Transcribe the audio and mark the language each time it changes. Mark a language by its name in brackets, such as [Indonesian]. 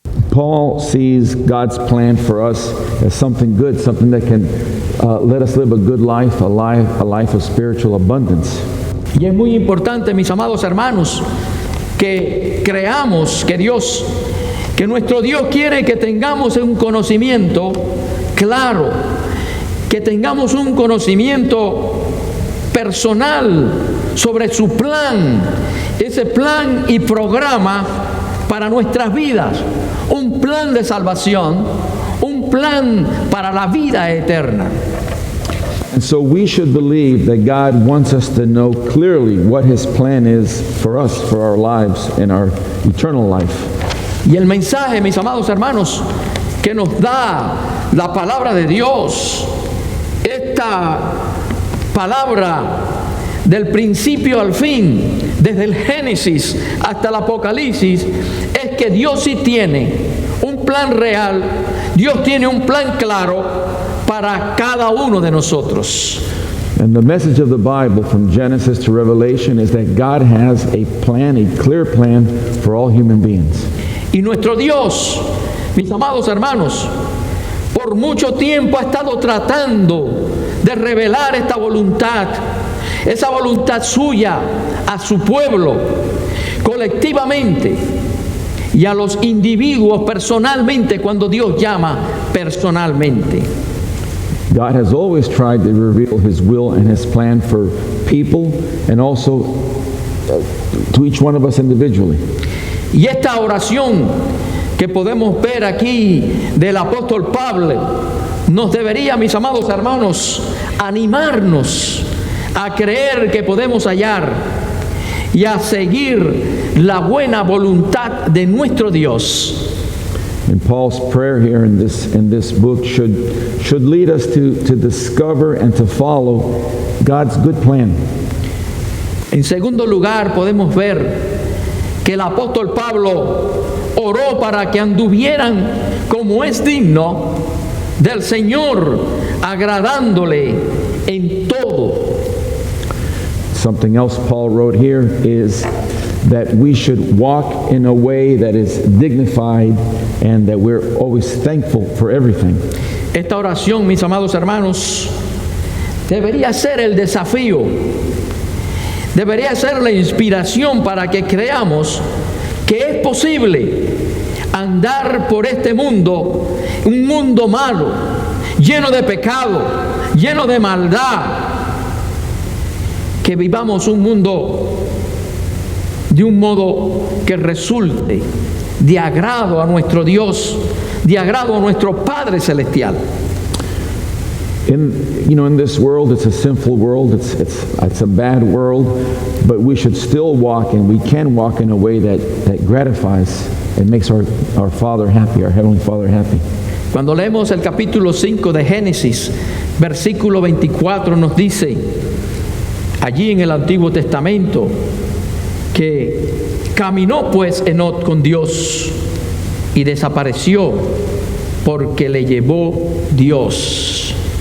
[English] Paul sees God's plan for us as something good, something that can let us live a good life, a life of spiritual abundance. [Spanish] Y es muy importante, mis amados hermanos, que creamos que nuestro Dios quiere que tengamos un conocimiento claro, que tengamos un conocimiento personal sobre su plan, ese plan y programa para nuestras vidas, un plan de salvación, un plan para la vida eterna. [English] And so we should believe that God wants us to know clearly what His plan is for us, for our lives and our eternal life. [Spanish] Y el mensaje, mis amados hermanos, que nos da la palabra de Dios, esta palabra del principio al fin, desde el Génesis hasta el Apocalipsis, es que Dios sí tiene un plan real, Dios tiene un plan claro para cada uno de nosotros. [English] And the message of the Bible from Genesis to Revelation is that God has a plan, a clear plan for all human beings. [Spanish] Y nuestro Dios, mis amados hermanos, por mucho tiempo ha estado tratando de revelar esta voluntad, esa voluntad suya a su pueblo, colectivamente, y a los individuos personalmente, cuando Dios llama personalmente. [English] God has always tried to reveal His will and His plan for people and also to each one of us individually. [Spanish] Y esta oración que podemos ver aquí del apóstol Pablo nos debería, mis amados hermanos, animarnos a creer que podemos hallar y a seguir la buena voluntad de nuestro Dios. [English] And Paul's prayer here in this book should lead us to discover and to follow God's good plan. [Spanish] En segundo lugar, podemos ver que el apóstol Pablo oró para que anduvieran como es digno del Señor, agradándole en todo. [English] Something else Paul wrote here is that we should walk in a way that is dignified and that we're always thankful for everything. [Spanish] Esta oración, mis amados hermanos, debería ser el desafío, debería ser la inspiración para que creamos que es posible andar por este mundo, un mundo malo, lleno de pecado, lleno de maldad, que vivamos un mundo de un modo que resulte de agrado a nuestro Dios, de agrado a nuestro Padre Celestial. [English] In this world, it's a sinful world, it's a bad world, but we should still walk, and we can walk in a way that gratifies and makes our Father happy, our Heavenly Father happy. [Spanish] Cuando leemos el capítulo 5 de Génesis, versículo 24 nos dice, allí en el Antiguo Testamento, que caminó pues Enoc con Dios y desapareció porque le llevó Dios.